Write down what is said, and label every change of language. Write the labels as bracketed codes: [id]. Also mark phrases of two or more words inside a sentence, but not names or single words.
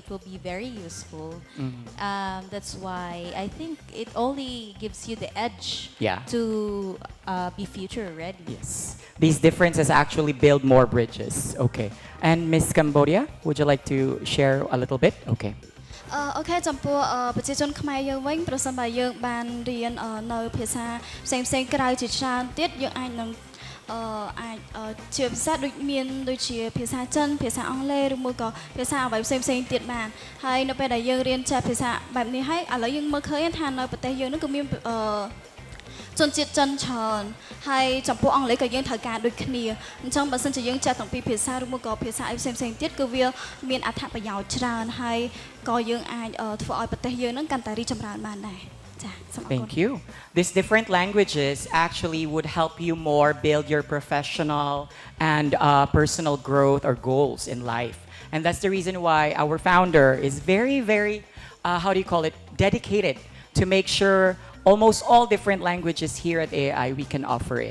[en] It will be very useful. That's why I think it only gives you the edge Yeah. to be future ready. Yes. These differences actually build more bridges. Okay. And Miss Cambodia, would you like to share a little bit? Okay. [km] អូខេចំពោះប្រជាជនខ្មែរយើងវិញប្រសិនបើយើងបានរៀននៅភាសាផ្សេងៗក្រៅជាច្រើនទៀតយើងអាចនឹងអាចជាភាសា ដូចមានដូចជាភាសាចិនភាសាអង់គ្លេសឬមួយក៏ភាសាអ្វីផ្សេងៗទៀតបានហើយនៅពេលដែលយើងរៀនចេះភាសាបែបនេះហើយឥឡូវយើងមើលឃើញថានៅប្រទេសយើងនឹងក៏មានជនជាតិចិនច្រើនហើយចំពោះអង់គ្លេសក៏យើងត្រូវការដូចគ្នាអញ្ចឹងបើសិនជាយើងចេះទាំងពីរភាសាឬមួយក៏ភាសាអីផ្សេងៗទៀតគឺវាមានអត្ថប្រយោជន៍ច្រើនហើយក៏យើងអាចធ្វើឲ្យប្រទេសយើងនឹងកាន់តែរីកចម្រើនបានដែរចាសូមអរគុណ [en] Thank you. These different languages actually would help you more build your professional and personal growth or goals in life. And that's the reason why our founder is very, very, how do you call it, dedicated to make sure almost all different languages here at AI, we can offer it.